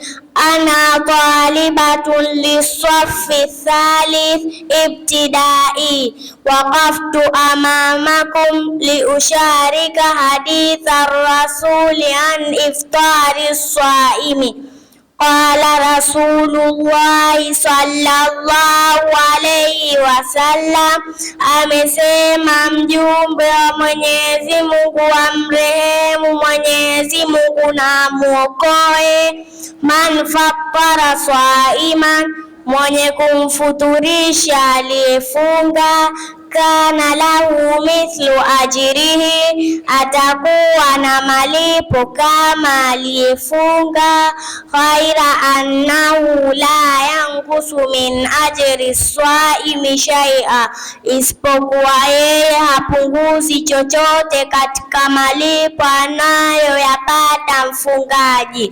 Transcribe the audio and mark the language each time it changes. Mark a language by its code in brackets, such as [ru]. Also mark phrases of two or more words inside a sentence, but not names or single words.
[ar] أنا طالبة للصف ثالث ابتدائي. وقفت أمامكم لأشارك حديث رسول عن إفطار صائم. قال رسول الله صلى الله عليه وسلم, [sw] amesema mjumbe wa Mwenyezi Mungu, amrehemu Mwenyezi Mungu na muokoe, [ar] من فطر صائما, [sw] mwenye kumfuturisha aliyefunga, [ar] كان له مثل أجره, [sw] atakuwa na malipo kama aliyefunga, [ar] غير أنه لا ينقص من أجر صائم شيئا, [sw] isipokuwa yeye hapunguzi chochote katika malipo anayoyapata mfungaji.